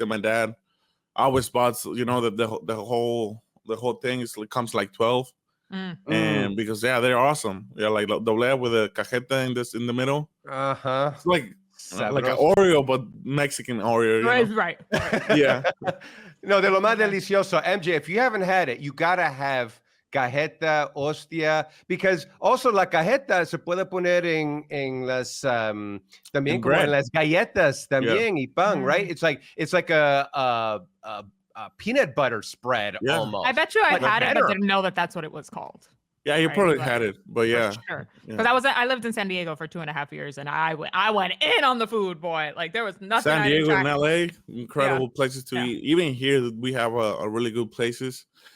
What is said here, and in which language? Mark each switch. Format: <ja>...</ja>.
<en>And my dad always bought, the whole thing comes like 12, and because they're awesome. Yeah, like doble with a cajeta in the middle. It's like an Oreo, but Mexican Oreo. Right. Yeah.</en> <es>No, de lo más delicioso. MJ,</es> <en>if you haven't had it, you gotta have cajeta, hostia, because also</en> <es>la cajeta se puede poner en las también como en las galletas también y pan, right?</es> <en>It's like a peanut butter spread almost. I bet you I had it, but didn't know that's what it was called. Yeah, you probably had it, but yeah. Sure. Because I lived in San Diego for 2.5 years, and I went in on the food, boy. Like there was nothing. San Diego and LA, incredible places to eat. Even here, we have a really good places.</en>